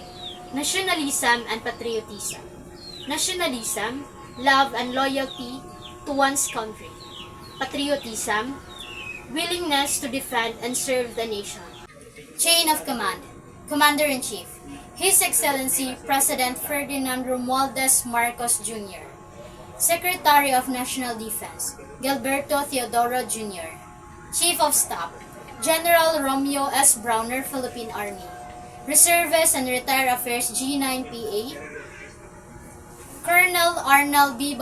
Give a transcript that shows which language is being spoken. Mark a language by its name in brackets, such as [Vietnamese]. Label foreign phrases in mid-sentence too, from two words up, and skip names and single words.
[English] Nationalism and patriotism. Nationalism, love and loyalty to one's country. Patriotism, willingness to defend and serve the nation. Chain of command. Commander-in-Chief: His Excellency President Ferdinand Romualdez Marcos Jr. Secretary of National Defense: Gilberto Teodoro Jr. Chief of Staff: General Romeo S. Browner, Philippine Army. Reservist and Retired Affairs G9PA: Colonel Arnal B.